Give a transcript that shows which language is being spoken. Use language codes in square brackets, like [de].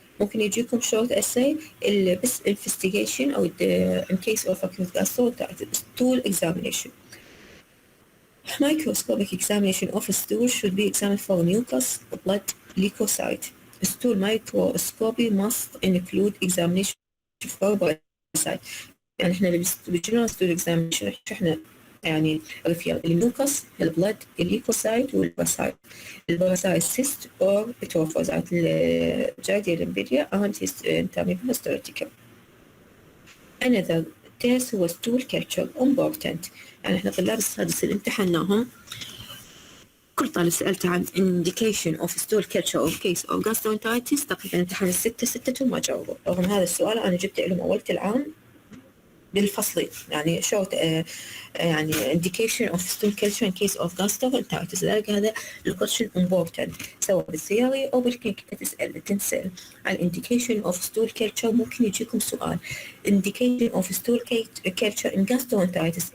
[ar] ممكن يجيكم [en] short essay بس investigation أو in case of acute gastroenteritis stool examination. Microscopic examination of a stool should be examined for mucus, blood, leukocyte. Stool microscopy must include examination for parasite. [ar] يعني احنا بالجنرال [en] stool examination [ar] احنا يعني رفيع الميوكس، البلد، الليكوسايت والباراسايت. الباراسايت [en] cyst or [ar] اتروفوزات الجارديا لمبيديا and انتاميبا ستوليتيكا. [en] Another test was stool culture important. [ar] يعني احنا طلاب السادس اللي امتحناهم كل طالب سألته عن [en] indication of stool culture or case of gastroenteritis [ar] تقريبا امتحان ستة ما جاوبوا. رغم هذا السؤال أنا جبت لهم أولة العام بالفصلين يعني short يعني [en] indication of stool culture in case of gastroenteritis. [ar] لذلك هذا الكويشن important سواء بالثيوري أو بالكلينيكال تنسأل عن [en] indication of stool culture. [ar] ممكن يجيكم سؤال [en] indication of stool culture in gastroenteritis.